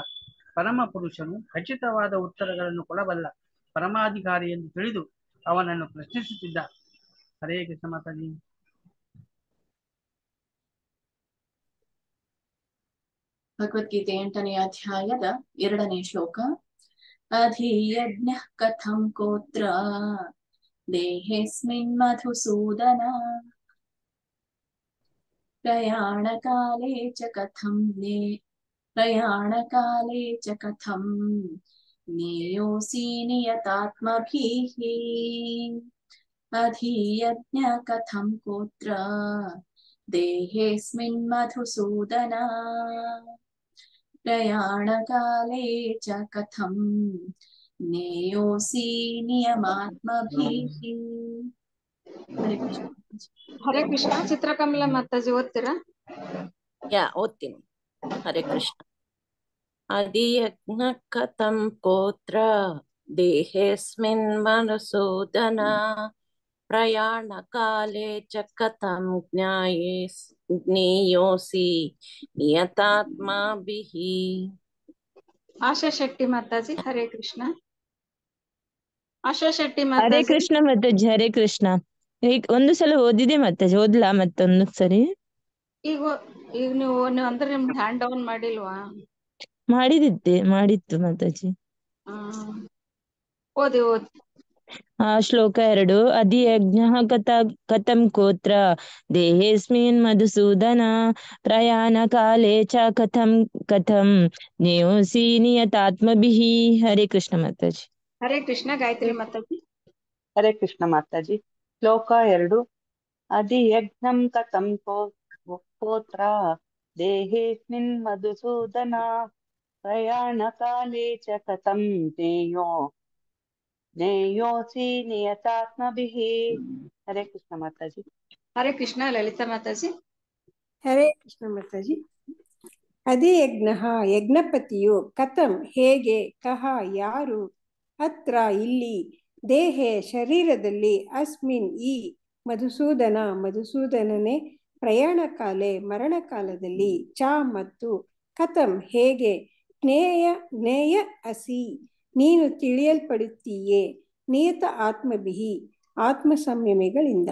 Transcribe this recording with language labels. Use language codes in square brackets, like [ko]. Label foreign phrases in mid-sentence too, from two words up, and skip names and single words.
[kn] ಪರಮ ಪುರುಷನು ಖಚಿತವಾದ ಉತ್ತರಗಳನ್ನು ಕೊಡಬಲ್ಲ ಪರಮಾಧಿಕಾರಿ ಎಂದು ತಿಳಿದು ಅವನನ್ನು ಪ್ರಶ್ನಿಸುತ್ತಿದ್ದ. ಹರೇ ಕೃಷ್ಣ ಮಾತಾಜಿ. ಭಗವದ್ಗೀತೆ 8ನೇ ಅಧ್ಯಾಯದ 2ನೇ ಶ್ಲೋಕ. [sa] ಅಧಿಯಜ್ಞಃ ಕಥಂ ಕೋತ್ರ ದೇಹೇಸ್ಮಿನ್ ಮಧುಸೂದನ ಪ್ರಯಾಣಕಾಲೇ ಚ ಕಥಂ ನೇಯೋಸಿ ನಿಯತಾತ್ಮಭಿಃ. ಅಧಿಯಜ್ಞ ಕಥಂ ಕೋತ್ರ ದೇಹೇಸ್ಮಿನ್ ಮಧುಸೂದನ ಪ್ರಯಾಣಕಾಲೇ ಚ ಕಥಂ ನೇಯೋಸಿ ನಿಯಮಾತ್ಮಭಿಃ. [kn] ಹರೇ ಕೃಷ್ಣ. ಹರೇ ಕೃಷ್ಣ ಚಿತ್ರಕಮಲಾ ಮಾತಾಜಿ ಓದ್ತೀರಾ? ಓದ್ತೀನಿ. ಹರೇ ಕೃಷ್ಣ. [sa] ಅಧಿಯಜ್ಞ ಕಥಂ ಕೋತ್ರ ದೇಹೇಸ್ಮಿನ್ ಮಧುಸೂದನ ಪ್ರಯಾಣ ಕಾಲೇ ಚ ಕಥಂ ಜ್ಞೇಯೋಸಿ ನಿಯತಾತ್ಮಭಿಃ. [kn] ಆಶಾ ಶೆಟ್ಟಿ ಮಾತಾಜಿ. ಹರೇ ಕೃಷ್ಣ. ಆಶಾ ಶೆಟ್ಟಿ ಹರೇ ಮಾತಾಜಿ. ಕೃಷ್ಣ ಮಾತಾಜಿ. ಹರೇ ಕೃಷ್ಣ. ಒಂದು ಸಲ ಓದಿದೆ ಮಾತಾಜಿ, ಓದ್ಲಾ ಮತ್ತೊಂದು ಸರಿ? ಈಗ ನೀವು ಅಂದ್ರೆ ನಿಮ್ದು [en] hand down [kn] ಮಾಡಿಲ್ವಾ? ಮಾಡಿತ್ತು ಮಾತಾಜಿ. ಓದಿ. [sa] ಶ್ಲೋಕ 2. ಅಧಿಯಜ್ಞಃ ಕಥಂ ಕೋತ್ರ ದೇಹೇಸ್ಮಿನ್ ಮಧುಸೂದನ ಪ್ರಯಾಣ ಕಾಲೇ ಚ ಕಥಂ ನೇಯೋಸಿ ನಿಯತಾತ್ಮಭಿಃ. [kn] ಹರೇ ಕೃಷ್ಣ ಮಾತಾಜಿ. ಹರೇ ಕೃಷ್ಣ ಗಾಯತ್ರಿ ಮಾತಾಜಿ. ಹರೇ ಕೃಷ್ಣ ಮಾತಾಜಿ. ಶ್ಲೋಕ 2. [sa] ಅಧಿಯಜ್ಞಂ ಕಥಂ ಕೋತ್ರ ದೇಹೇಸ್ಮಿನ್ ಮಧುಸೂದನ ಪ್ರಯಾಣ ಕಾಲೇ ಚ ಕಥಂ ನೇಯೋಸಿ ನಿಯತಾತ್ಮಭಿಃ. [kn] ಹರೇ ಕೃಷ್ಣ ಮಾತಾಜಿ. ಹರೇ ಕೃಷ್ಣ ಲಲಿತಾ ಮಾತಾಜಿ. ಹರೇ ಕೃಷ್ಣ ಮಾತಾಜಿ. ಅಧಿಯಜ್ಞಃ ಯಜ್ಞಪತಿಯು, ಕಥಂ ಹೇಗೆ, ಕಹ ಯಾರು, ಅತ್ರ ಇಲ್ಲಿ, ದೇಹೆ ಶರೀರದಲ್ಲಿ, ಅಸ್ಮಿನ್ ಈ, ಮಧುಸೂದನನೇ [sa] ಪ್ರಯಾಣ ಕಾಲೇ [kn] ಮರಣಕಾಲದಲ್ಲಿ, ಚ ಮತ್ತು ಕಥಂ ಹೇಗೆ, [sa] ಜ್ಞೇಯ ಅಸಿ [kn] ನೀನು ತಿಳಿಯಲ್ಪಡುತ್ತೀಯೇ, [sa] ನಿಯತ ಆತ್ಮಭಿಹಿ [kn] ಆತ್ಮ ಸಂಯಮಿಗಳಿಂದ.